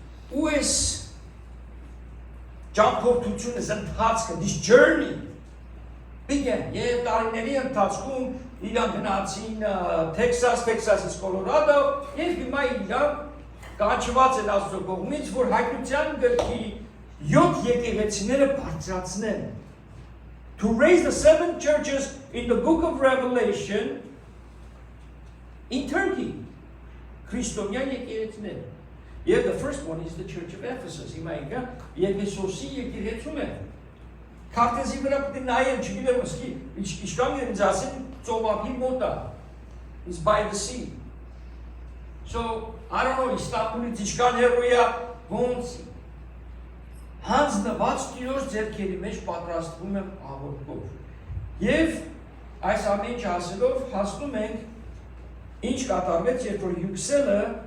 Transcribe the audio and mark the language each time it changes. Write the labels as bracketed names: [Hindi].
[Armenian] Ու այս ճամփորդությունը ընթացքը, [English] this journey began. [Armenian] Եվ տարիների ընթացքում իրանք գնացին Թեքսասից Կոլորադո եւ հիմա իրանք կանչված են Աստծո կողմից, որ հայտնության գրքի 7 եկեղեցիները բարձրացնեն. [English] To raise the 7 churches in the book of Revelation in Turkey. [Armenian] Քրիստոնյա եկեղեցիներ. [English] Yeah, the first one is the Church of Ephesus. [Armenian] Հիմա ինքը Եփեսոսի եկեղեցում է։ Քարտեզի վրա պետք է նայեն, չգիտեմ ոսկի, ինչքան ինձ ասեն ծովափի մոտ է. [English] It's by the sea. So, I don't know, [Armenian] Իստանբուլից ինչքան հեռու է, ոնց հանձնված Տիրոջ ձեռքերի մեջ պատրաստվում եմ աղոթքով։ Եվ այս ամեն ինչ ասելով հասնում ենք ինչ կատարվեց, երբ որ Հյուքսելը